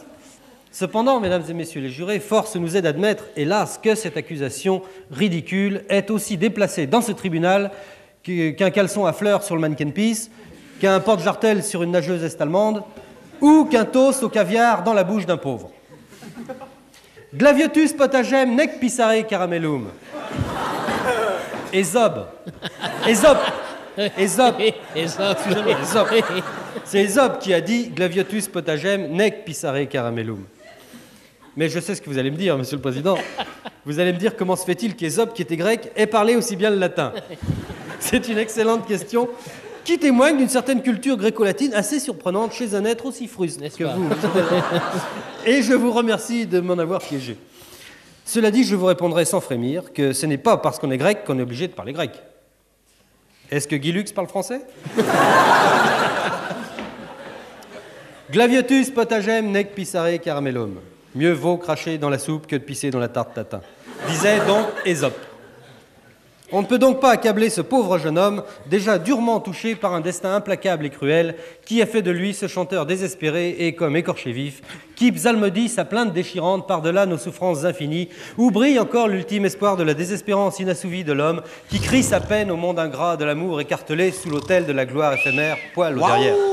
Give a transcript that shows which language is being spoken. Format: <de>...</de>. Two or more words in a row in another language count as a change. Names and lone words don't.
<fr>Cependant, mesdames et messieurs les jurés, force nous est d'admettre, hélas, que cette accusation ridicule est aussi déplacée dans ce tribunal qu'un caleçon à fleurs sur le mannequin piece, qu'un porte-jartel sur une nageuse est-allemande ou qu'un toast au caviar dans la bouche d'un pauvre.</fr> <la>Glaviotus potagem nec pisare caramellum.</la> <fr>Ésope. C'est Ésope qui a dit</fr> <la>Glaviotus potagem nec pisare caramellum.</la> <fr>Mais je sais ce que vous allez me dire, Monsieur le Président. Vous allez me dire comment se fait-il qu'Ésope, qui était grec, ait parlé aussi bien le latin? C'est une excellente question qui témoigne d'une certaine culture gréco-latine assez surprenante chez un être aussi fruste que vous. Et je vous remercie de m'en avoir piégé. Cela dit, je vous répondrai sans frémir que ce n'est pas parce qu'on est grec qu'on est obligé de parler grec. Est-ce que Guy Lux parle français?</fr> <la>Glaviotus potagem nec pisare caramellum.</la> <fr>Mieux vaut cracher dans la soupe que de pisser dans la tarte tatin, disait donc Ésope. On ne peut donc pas accabler ce pauvre jeune homme, déjà durement touché par un destin implacable et cruel, qui a fait de lui ce chanteur désespéré et comme écorché vif, qui psalmodie sa plainte déchirante par-delà nos souffrances infinies, où brille encore l'ultime espoir de la désespérance inassouvie de l'homme, qui crie sa peine au monde ingrat de l'amour écartelé sous l'autel de la gloire éphémère, poil au derrière.</fr>